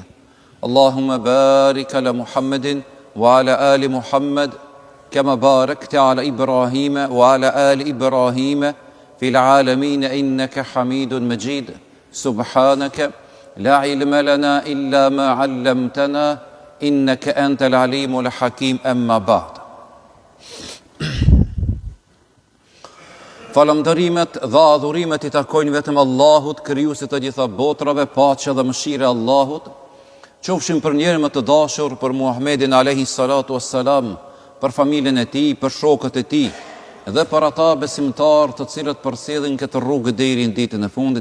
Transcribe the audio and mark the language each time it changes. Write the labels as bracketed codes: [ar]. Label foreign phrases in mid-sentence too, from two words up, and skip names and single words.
[ar] اللهم بارك على محمد وعلى آل محمد كما باركت على إبراهيم وعلى آل إبراهيم في العالمين إنك حميد مجيد. سبحانك لا علم لنا إلا ما علمتنا إنك أنت العليم الحكيم. أما بعد. [sq] Falëndërimet dhe adhurimet I takojnë vetëm Allahut, krijuesit të gjitha botrave, paqja dhe mëshira e Allahut qofshin për njerën më të dashur, për Muhammedin [ar] عليه الصلاة والسلام, [sq] për familjen e tij, për shokët e tij dhe për ata besimtar të cilët përsëllin këtë rrugë deri në ditën e fundit.